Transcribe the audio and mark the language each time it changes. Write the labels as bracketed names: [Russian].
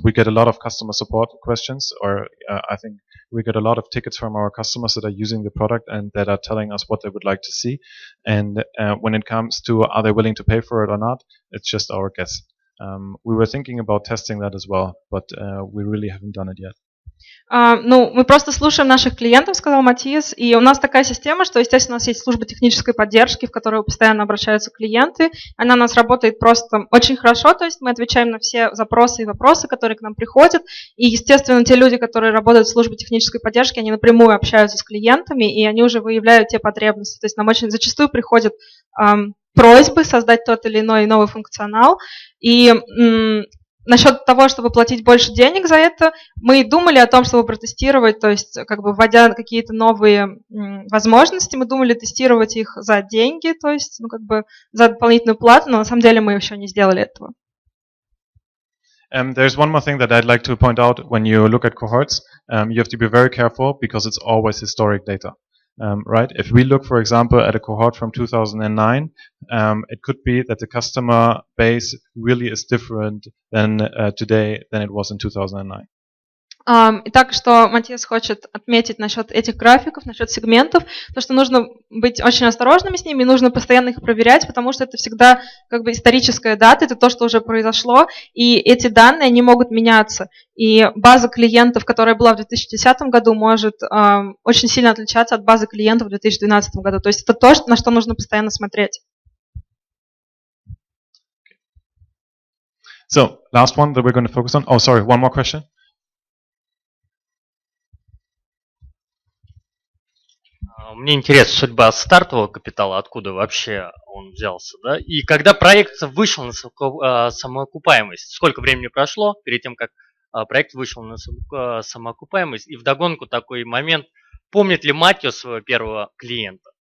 [English] We get a lot of customer support questions, or I think we get a lot of tickets from our customers that are using the product and that are telling us what they would like to see. And when it comes to are they willing to pay for it or not, it's just our guess. We were thinking about testing that as well, but we really haven't done it yet. [Russian] Ну, мы просто слушаем наших клиентов, сказал Матиас, и у нас такая система, что, естественно, у нас есть служба технической поддержки, в которую постоянно обращаются клиенты. Она у нас работает просто очень хорошо, то есть мы отвечаем на все запросы и вопросы, которые к нам приходят. И, естественно, те люди, которые работают в службе технической поддержки, они напрямую общаются с клиентами, и они уже выявляют те потребности. То есть нам очень зачастую приходят просьбы создать тот или иной новый функционал. И насчет того, чтобы платить больше денег за это, мы думали о том, чтобы протестировать, то есть как бы вводя какие-то новые возможности, мы думали тестировать их за деньги, то есть ну, как бы за дополнительную плату, но на самом деле мы еще не сделали этого. [English] There's one more thing that I'd like to point out when you look at cohorts. You have to be very careful because it's always historic data. Right? If we look, for example, at a cohort from 2009, it could be that the customer base really is different than today than it was in 2009. [Russian] Итак, что Матиас хочет отметить насчет этих графиков, насчет сегментов, то, что нужно быть очень осторожными с ними, нужно постоянно их проверять, потому что это всегда как бы историческая дата, это то, что уже произошло, и эти данные, они могут меняться. И база клиентов, которая была в 2010 году, может очень сильно отличаться от базы клиентов в 2012 году. То есть это то, на что нужно постоянно смотреть. [English] So, last one that we're going to focus on. Oh, sorry, one more question. [Russian] Мне интересна судьба стартового капитала, откуда вообще он взялся, да? И когда проект вышел на самоокупаемость, сколько времени прошло перед тем, как проект вышел на самоокупаемость? И вдогонку такой момент, помнит ли Матиас своего первого клиента?